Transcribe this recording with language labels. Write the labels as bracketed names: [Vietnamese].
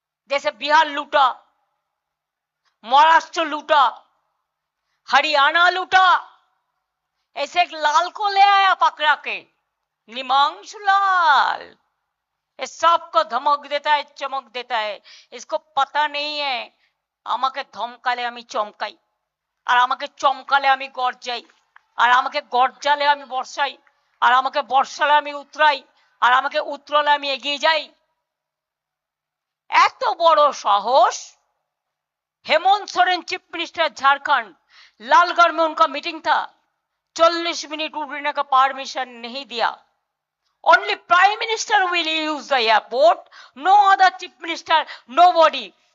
[Hindi] जैसे बिहार लूटा, महाराष्ट्र लूटा, हरियाणा लूटा, ऐसे एक लाल को ले आया पकड़ा के, निमांशु लाल, ये सबको धमक देता है, चमक देता है। इसको पता नहीं है [Bangla] আমাকে ধমকালে আমি চমকাই, আর আমাকে চমকালে আমি গর্জাই, আর আমাকে গর্জালে আমি বর্ষাই, আর আমাকে বর্ষালে আমি উতরাই, আর আমাকে উতরালে আমি এগিয়ে যাই। এত বড় সাহস! [Hindi] हेमंत सोरेन चीफ मिनिस्टर झारखंड, लालगढ़ में उनका मीटिंग था, 40 मिनट उड़ने का परमिशन नहीं दिया। [English] Only prime minister will use the airport, no other chief minister, nobody.